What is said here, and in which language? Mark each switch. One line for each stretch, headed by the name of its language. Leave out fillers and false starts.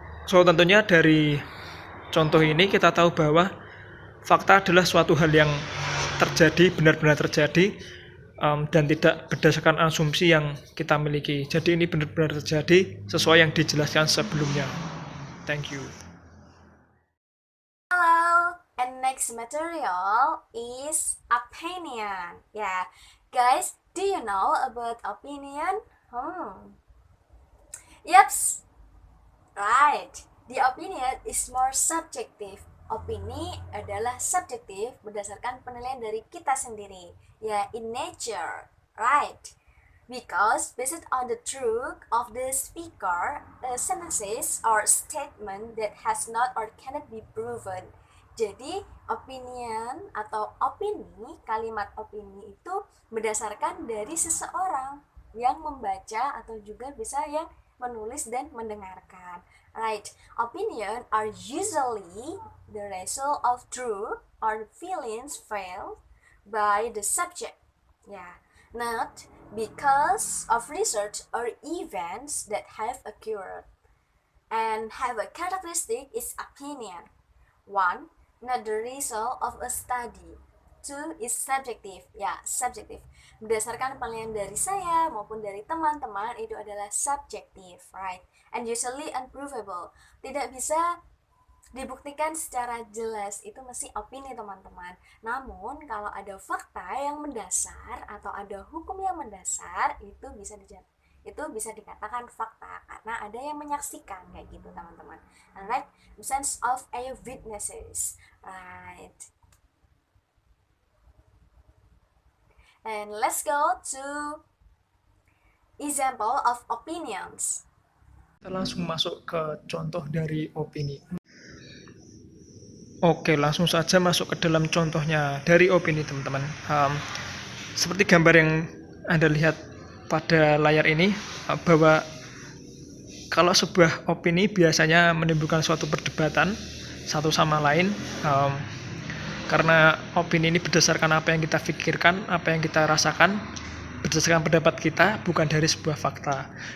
Indonesian: So, tentunya dari contoh ini kita tahu bahwa fakta adalah suatu hal yang terjadi, benar-benar terjadi, dan tidak berdasarkan asumsi yang kita miliki. Jadi ini benar-benar terjadi sesuai yang dijelaskan sebelumnya.
English: Thank you. Hello, and next material is opinion. Yeah, guys, do you know about opinion? Yeps, right. The opinion is more subjective.
Indonesian: Opini adalah subjektif berdasarkan penilaian dari kita sendiri.
English: Ya, in nature, right? Because based on the truth of the speaker, a sentence or statement that has not or cannot be proven
Indonesian: Jadi opinion atau opini, kalimat opini itu berdasarkan dari seseorang yang membaca atau juga bisa yang menulis dan mendengarkan.
English: Right, opinion are usually the result of truth or feelings felt by the subject. Yeah, not because of research or events that have occurred and have a characteristic is opinion. 1. Not the result of a study. 2 is subjective. Ya, subjective.
Indonesian: Berdasarkan penilaian dari saya maupun dari teman-teman itu adalah subjektif, right?
English: And usually unprovable.
Indonesian: Tidak bisa dibuktikan secara jelas, itu mesti opini teman-teman. Namun kalau ada fakta yang mendasar atau ada hukum yang mendasar, itu bisa dikatakan fakta karena ada yang menyaksikan kayak gitu teman-teman.
English: Alright, sense of eyewitnesses, right? And let's go to example of opinions.
Indonesian: Kita langsung masuk ke contoh dari opini. Oke, langsung saja masuk ke dalam contohnya dari opini teman-teman. Seperti gambar yang Anda lihat pada layar ini, bahwa kalau sebuah opini biasanya menimbulkan suatu perdebatan satu sama lain, karena opini ini berdasarkan apa yang kita pikirkan, apa yang kita rasakan, berdasarkan pendapat kita, bukan dari sebuah fakta.